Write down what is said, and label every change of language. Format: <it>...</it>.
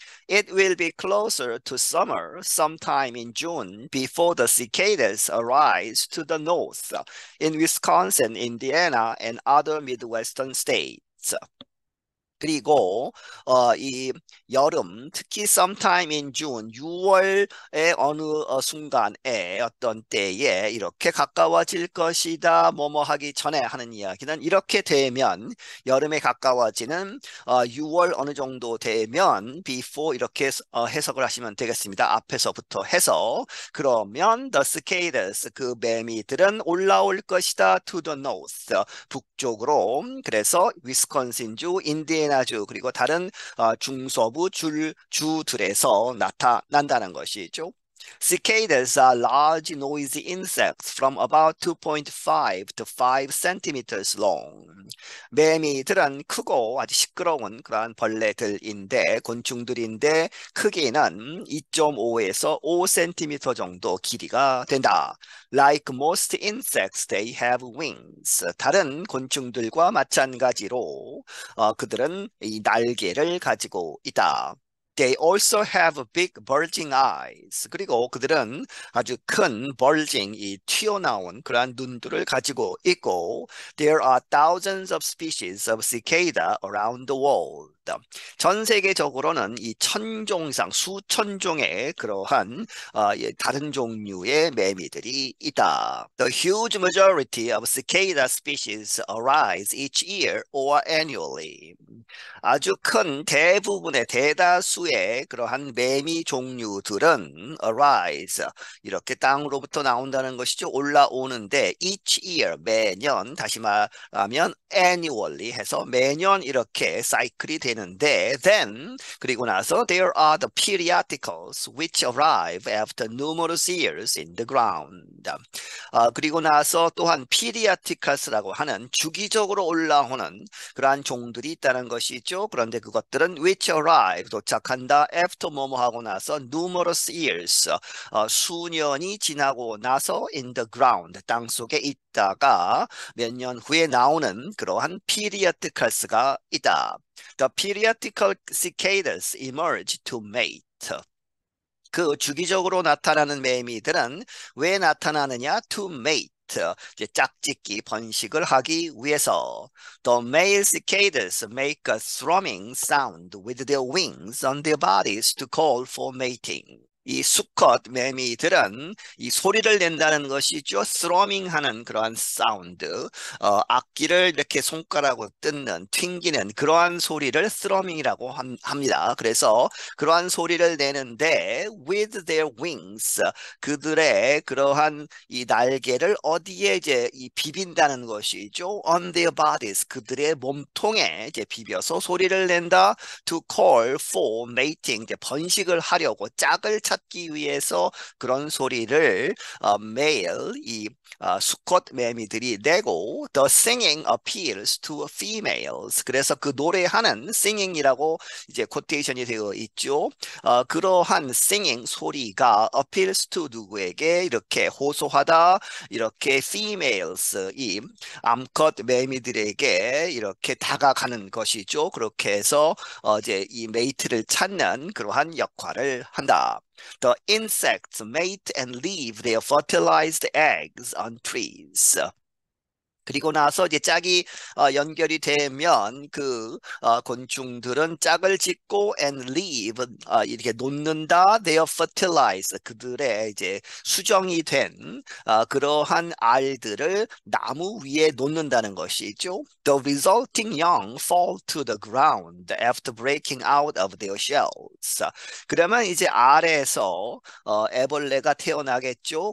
<en>It will be closer to summer sometime in June before the cicadas arise to the north in Wisconsin, Indiana, and other Midwestern states.</en> <ko>그리고 이 여름 특히</ko> <en>sometime in June</en> <ko>6월의 어느 순간에 어떤 때에 이렇게 가까워질 것이다 뭐뭐 하기 전에 하는 이야기는 이렇게 되면 여름에 가까워지는 6월 어느 정도 되면 before 이렇게 해석을 하시면 되겠습니다. 앞에서부터 해서 그러면</ko> <en>the cicadas</en> <ko>그 매미들은 올라올 것이다</ko> <en>to the north</en> <ko>북쪽으로 그래서 위스콘신주 인디애나 주 그리고 다른 중서부 주들에서 나타난다는 것이죠.</ko> <en>Cicadas are large noisy insects from about 2.5 to 5 centimeters long.</en> <ko>매미들은 크고 아주 시끄러운 그러한 벌레들인데 곤충들인데 크기는 2.5에서 5cm 정도 길이가 된다.</ko> <en>Like most insects, they have wings.</en> <ko>다른 곤충들과 마찬가지로 그들은 이 날개를 가지고 있다.</ko> <en>They also have big bulging eyes.</en> <ko>그리고 그들은 아주 큰 bulging, 이 튀어나온 그러한 눈들을 가지고 있고</ko> <en>There are thousands of species of cicada around the world.</en> <ko>전 세계적으로는 이 천종 이상 수천 종의 그러한 다른 종류의 매미들이 있다.</ko> <en>The huge majority of cicada species arise each year or annually.</en> <ko>아주 큰 대부분의 대다수의 그러한 매미 종류들은</ko> <en>arise</en> <ko>이렇게 땅으로부터 나온다는 것이죠. 올라오는데</ko> <en>each year</en> <ko>매년 다시 말하면</ko> <en>annually</en> <ko>해서 매년 이렇게 사이클이 되는데</ko> <en>then</en> <ko>그리고 나서</ko> <en>there are the periodicals which arrive after numerous years in the ground.</en> <ko>그리고 나서 또한 periodicals라고 하는 주기적으로 올라오는 그러한 종들이 있다는 것이죠. 그런데 그것들은</ko> <en>which arrive</en> <ko>도착한다 after 뭐뭐 하고 나서</ko> <en>numerous years</en> <ko>수년이 지나고 나서</ko> <en>in the ground</en> <ko>땅 속에 있다가 몇 년 후에 나오는 그러한 periodicals가 있다.</ko> <en>The periodical cicadas emerge to mate.</en> <ko>그 주기적으로 나타나는 매미들은 왜 나타나느냐?</ko> <en>To mate.</en> <ko>이제 짝짓기 번식을 하기 위해서</ko> <en>The male cicadas make a thrumming sound with their wings on their bodies to call for mating.</en> <ko>이 수컷 매미들은 이 소리를 낸다는 것이죠. 스러밍하는 그러한 사운드, 악기를 이렇게 손가락으로 뜯는, 튕기는 그러한 소리를 스러밍이라고 합니다. 그래서 그러한 소리를 내는데</ko> <en>with their wings,</en> <ko>그들의 그러한 이 날개를 어디에 이제 이 비빈다는 것이죠.</ko> <en>On their bodies,</en> <ko>그들의 몸통에 이제 비벼서 소리를 낸다.</ko> <en>To call for mating,</en> <ko>이제 번식을 하려고 짝을 찾기 위해서 그런 소리를 male 이 수컷 매미들이 내고</ko> <en>the singing appeals to females.</en> <ko>그래서 그 노래하는 singing이라고 이제 코테이션이 되어 있죠. 그러한 singing 소리가</ko> <en>appeals to</en> <ko>누구에게 이렇게 호소하다 이렇게 females 이 암컷 매미들에게 이렇게 다가가는 것이죠. 그렇게 해서 이제 이 메이트를 찾는 그러한 역할을 한다.</ko> <en>The insects mate and leave their fertilized eggs on trees.</en> <ko>그리고 나서 이제 짝이 연결이 되면 곤충들은 짝을 짓고</ko> <en>and leave</en> <ko>이렇게 놓는다.</ko> <en>They are fertilized.</en> <ko>그들의 이제 수정이 된 그러한 알들을 나무 위에 놓는다는 것이죠.</ko> <en>The resulting young fall to the ground after breaking out of their shells.</en> <ko>그러면 이제 알에서 애벌레가 태어나겠죠.</ko>